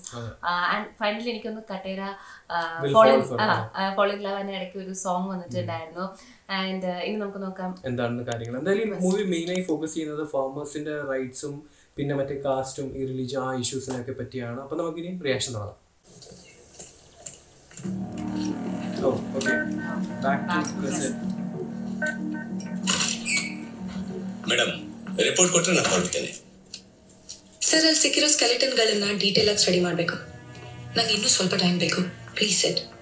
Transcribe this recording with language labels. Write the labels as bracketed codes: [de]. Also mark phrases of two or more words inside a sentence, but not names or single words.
[en] and finally [ml] എനിക്കൊന്ന് കട്ടേര [en] fall in love [ml] ഇടയ്ക്ക് ഒരു സോങ് വന്നിട്ടുണ്ടായിരുന്നു. ആൻഡ് ഇനി നമുക്ക് നോക്കാം എന്താണെന്ന് കാര്യങ്ങൾ. എന്തായാലും മൂവി മെയിനായി ഫോക്കസ് ചെയ്യുന്നത് ഫാമേഴ്സിന്റെ റൈറ്റ്സും പിന്നെ മറ്റേ കാസ്റ്റും ഈ റിലീജിയൻ ആ ഇഷ്യൂസിനൊക്കെ പറ്റിയാണ്. അപ്പൊ നമുക്കിനി റിയാക്ഷൻ തുടങ്ങാം. [en] madam report [kn] ಕೊಟ್ಟರೆ ನಾನು ಹೊರಡ್ತೇನೆ ಸರ್. ಅಲ್ಲಿ ಸಿಕ್ಕಿರೋ ಸ್ಕೆಲೆಟನ್ಗಳನ್ನ ಡೀಟೇಲ್ ಆಗಿ ಸ್ಟಡಿ ಮಾಡಬೇಕು. ನಂಗೆ ಇನ್ನೂ ಸ್ವಲ್ಪ ಟೈಮ್ ಬೇಕು, [en] please sir.